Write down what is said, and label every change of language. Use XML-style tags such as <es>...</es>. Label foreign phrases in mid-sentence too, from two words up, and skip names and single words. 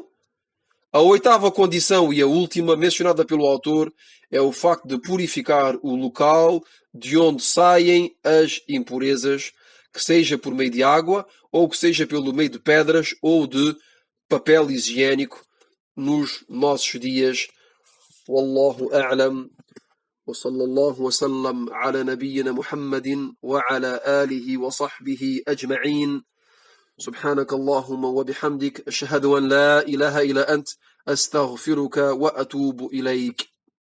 <pt>A oitava condição e a última mencionada pelo autor é o facto de purificar o local de onde saem as impurezas, que seja por meio de água, ou que seja pelo meio de pedras ou de papel higiênico nos nossos dias.</pt> <ar>والله أعلم. وصلى الله وسلم على نبينا محمد وعلى آله وصحبه أجمعين. سبحانك اللهم وبحمدك أشهد أن لا إله إلا أنت أستغفرك وأتوب إليك.</ar>